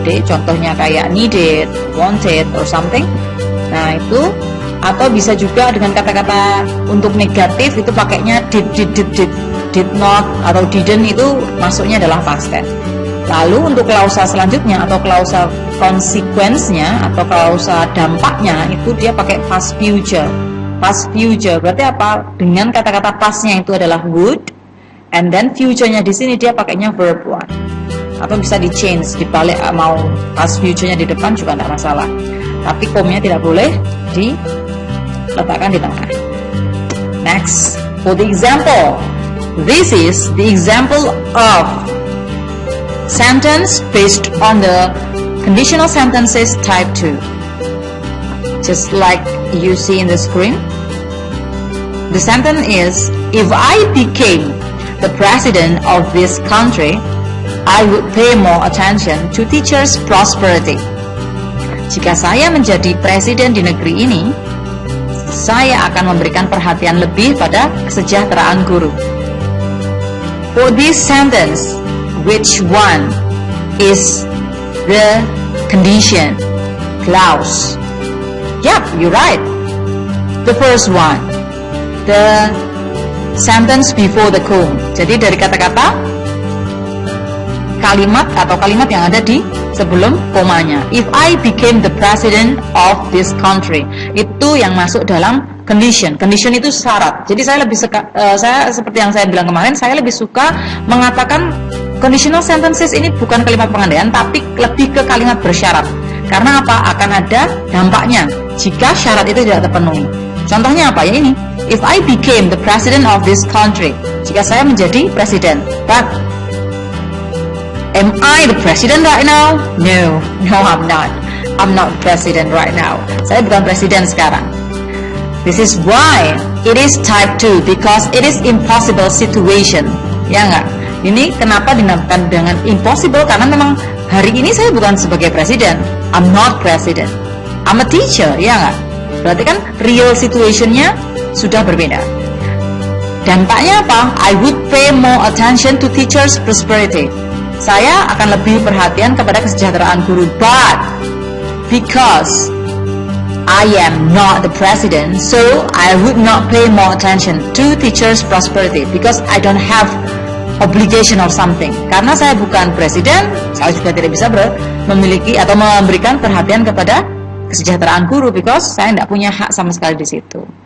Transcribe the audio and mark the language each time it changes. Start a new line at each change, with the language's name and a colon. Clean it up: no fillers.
Indonesian: Contohnya kayak needed, wanted, or something. Nah itu. Atau bisa juga dengan kata-kata untuk negatif itu pakainya did not atau didn't, itu masuknya adalah past tense. Lalu untuk klausa selanjutnya atau klausa consequence-nya atau klausa dampaknya itu dia pakai past future. Past future berarti apa? Dengan kata-kata past-nya itu adalah would, and then future-nya di sini dia pakainya verb one. Atau bisa di change, dibalik, mau past future-nya di depan juga tidak masalah. Tapi komnya tidak boleh diletakkan di tengah.
English: Next, for the example. This is the example of sentence based on the conditional sentences type 2. Just like you see in the screen. The sentence is, if I became the president of this country, I would pay more attention to teachers' prosperity.
Indonesian: Jika saya menjadi presiden di negeri ini, saya akan memberikan perhatian lebih pada kesejahteraan guru.
English: For this sentence, which one is the condition clause? Yep, you're right. The first one, the sentence before the comma.
Indonesian: Jadi dari kata-kata kalimat atau kalimat yang ada di sebelum komanya.
English: If I became the president of this country,
Indonesian: itu yang masuk dalam
English: condition.
Indonesian: Condition itu syarat. Jadi saya lebih saya seperti yang saya bilang kemarin, saya lebih suka mengatakan conditional sentences ini bukan kalimat pengandaian, tapi lebih ke kalimat bersyarat. Karena apa? Akan ada dampaknya jika syarat itu tidak terpenuhi. Contohnya apa ya ini?
English: If I became the president of this country,
Indonesian: jika saya menjadi presiden.
English: But am I the president right now? No, I'm not. I'm not president right now.
Indonesian: Saya bukan presiden sekarang.
English: This is why it is type 2, because it is impossible situation.
Indonesian: Ya enggak? Ini kenapa dinamakan dengan impossible? Karena memang hari ini saya bukan sebagai presiden.
English: I'm not president. I'm a teacher,
Indonesian: ya enggak? Berarti kan real situationnya sudah berbeda. Dampaknya apa?
English: I would pay more attention to teachers' prosperity.
Indonesian: Saya akan lebih perhatian kepada kesejahteraan guru.
English: But because I am not the president, so I would not pay more attention to teachers' prosperity because I don't have obligation or something.
Indonesian: Karena saya bukan presiden, saya juga tidak bisa memiliki atau memberikan perhatian kepada kesejahteraan guru because saya tidak punya hak sama sekali di situ.